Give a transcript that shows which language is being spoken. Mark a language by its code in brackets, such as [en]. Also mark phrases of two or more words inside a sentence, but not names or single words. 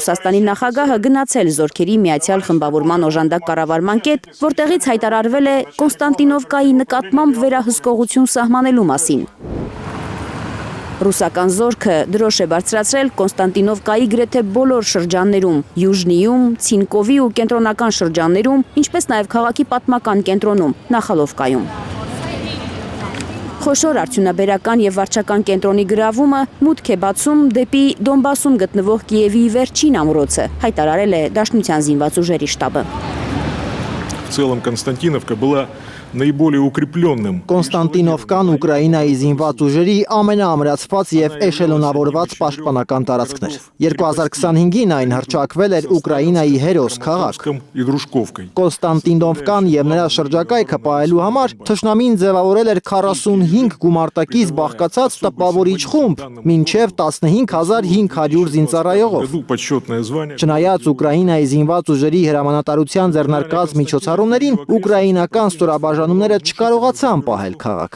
[hy] Ռուսաստանի նախագահը գնացել Զորքերի միացյալ խմբավորման օժանդակ կառավարման կետ, որտեղից հայտարարվել է Կոնստանտինովկայի նկատմամբ վերահսկողություն սահմանելու մասին։ Ռուսական զորքը դրոշ է բարձրացրել Կոնստանտինովկայի գրեթե բոլոր շրջաններում՝ Յուժնիում, Ցինկովի ու կենտրոնական շրջաններում, ինչպես նաև քաղաքի պատմական կենտրոնում՝ Նախալովկայում։ Խոշոր արդյունաբերական եւ վարչական կենտրոնի գրավումը մուտք է բացում դեպի Դոնբասում գտնվող Կիևի վերջին ամրոցը, հայտարարել է Դաշնության զինված ուժերի շտաբը։ [ru] В целом Константиновка была наиболее укрепленным. [hy] Կոնստանտինովկան Ուկրաինայի զինված ուժերի ամենաամրացված եւ էշելոնավորված պաշտպանական տարածքն էր։ 2025-ին այն հռչակվել էր Ուկրաինայի հերոս քաղաք։ Կոնստանտինովկան եւ նրա շրջակայքը պահելու համար թշնամին ձևավորել էր 45 գումարտակից բաղկացած տպավորիչ խումբ, մինչեւ 15500 զինծառայողով։ Չնայած Ուկրաինայի զինված ուժերի հրամանատարության ձեռնարկած միջոցառումներին, ուկրաինական ստորաբաժանումները չկարողացան պահել քաղաքը։